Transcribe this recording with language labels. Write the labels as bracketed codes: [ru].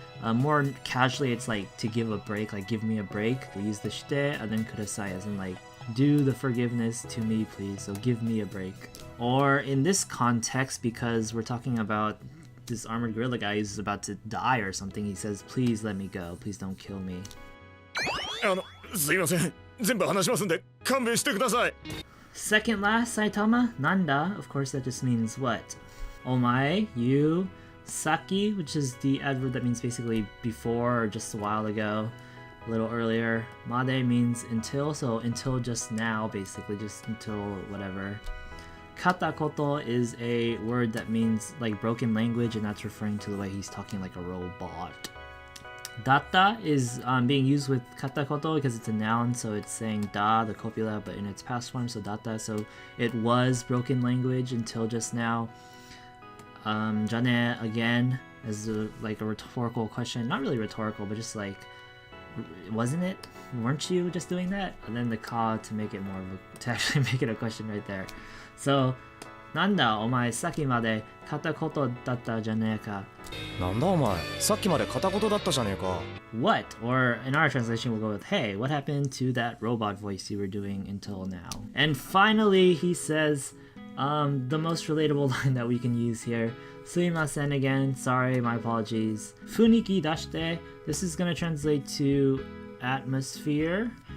[en] More casually, it's like to give a break, like give me a break. We use the shite and then kudasai as in like do the forgiveness to me, please. So give me a break. Or in this context, because we're talking about this armored gorilla guy who's about to die or something, he says, please let me go. Please don't kill me. [ja] すいません。全部話しますんで勘弁してください。 [en] Second last, Saitama, nanda. Of course, that just means what? Omae, you, saki, which is the adverb that means basically before or just a while ago. A little earlier. Made means until, so until just now, basically, just until whatever. Katakoto is a word that means like broken language, and that's referring to the way he's talking like a robot. Datta is being used with katakoto because it's a noun, so it's saying da, the copula, but in its past form, so datta. So it was broken language until just now. Jane again as like a rhetorical question, not really rhetorical, but just like, wasn't it? Weren't you just doing that? And then the ka to make it more of a, to actually make it a question right there. [ja] So, なんだお前さっきまで片言だったじゃねえか。なんだお前、さっきまで片言だったじゃねえか。 [en] What? Or in our translation we'll go with, hey, what happened to that robot voice you were doing until now? And finally he says, the most relatable line that we can use here. Suimasen again, sorry, my apologies. Funiki dashite, this is gonna translate to atmosphere.